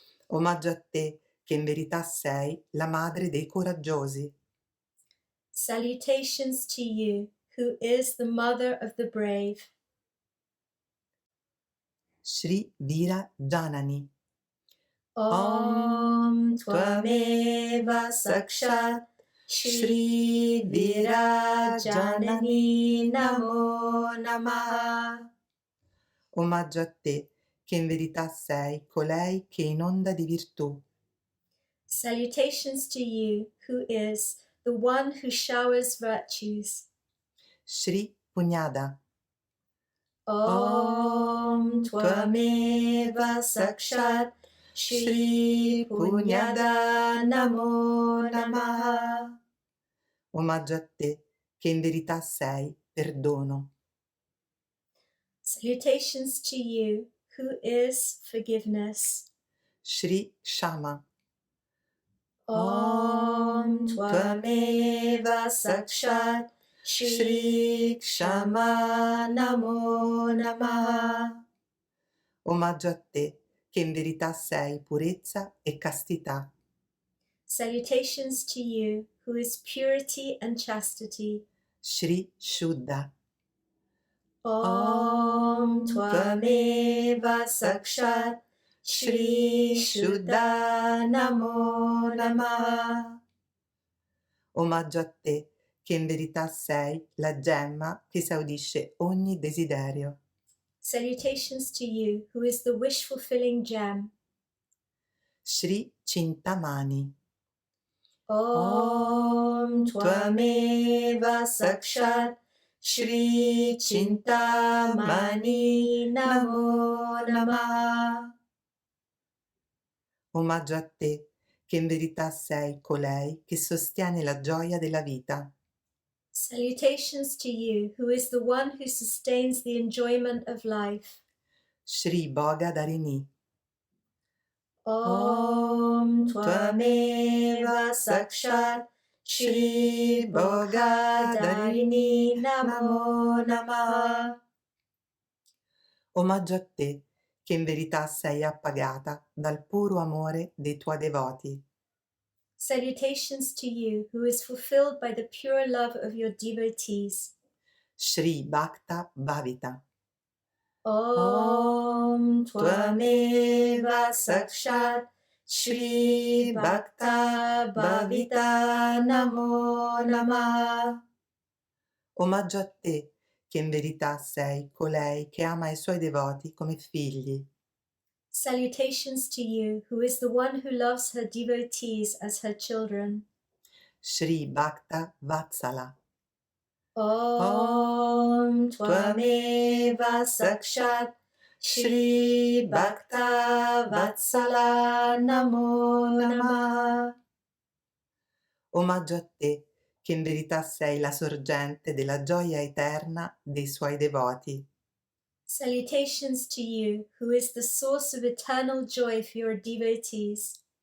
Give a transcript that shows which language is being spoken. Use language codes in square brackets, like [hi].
[it] Omaggio a te, che in verità sei la madre dei coraggiosi. [en] Salutations to you, who is the mother of the brave. [sa] Shri Vira Janani. Om Tvameva Sakshat Shri Virajanani Namo Namaha. [it] Omaggio a te, che in verità sei colei che inonda di virtù. [en] Salutations to you, who is the one who showers virtues. [sa] Shri Punyada. Om Tvameva Sakshat Shri Punyada Namo Namaha. [it] Omaggio a te, che in verità sei perdono. [en] Salutations to you, who is forgiveness. [sa] Shri Shama. Om Tvameva Sakshat Shri Kshama Namo Namaha. [it] Omaggio a te, che in verità sei purezza e castità. [en] Salutations to you, who is purity and chastity. [sa] Shri Shuddha. Om Tvameva Sakshat Shri Shuddha Namo Namaha. [it] Omaggio a te, che in verità sei la gemma che esaudisce ogni desiderio. [en] Salutations to you, who is the wish-fulfilling gem. [sa] Shri Chintamani. Om Tvameva Sakshat Shri Chintamani Namo Namaha. [it] Omaggio a te, che in verità sei colei che sostiene la gioia della vita. [en] Salutations to you, who is the one who sustains the enjoyment of life. [sa] Shri Bhoga Darini. Om Tvameva Sakshat Shri Bhoga Darini Namo Namaha. [it] Omaggio a te, che in verità sei appagata dal puro amore dei tuoi devoti. [en] Salutations to you, who is fulfilled by the pure love of your devotees. [sa] Shri Bhakta Bhavita. Om Tvameva Sakshat Shri Bhakta Bhavita Namo Namaha. [it] Omaggio a te, che in verità sei colei che ama i suoi devoti come figli. [en] Salutations to you, who is the one who loves her devotees as her children. [sa] Shri Bhakta Vatsala. Om Tvameva Sakshat Shri Bhakta Vatsala Namo Namaha. [it] Omaggio a te, che in verità sei la sorgente della gioia eterna dei suoi devoti. [en] Salutations to you, who is the source of eternal joy for your devotees.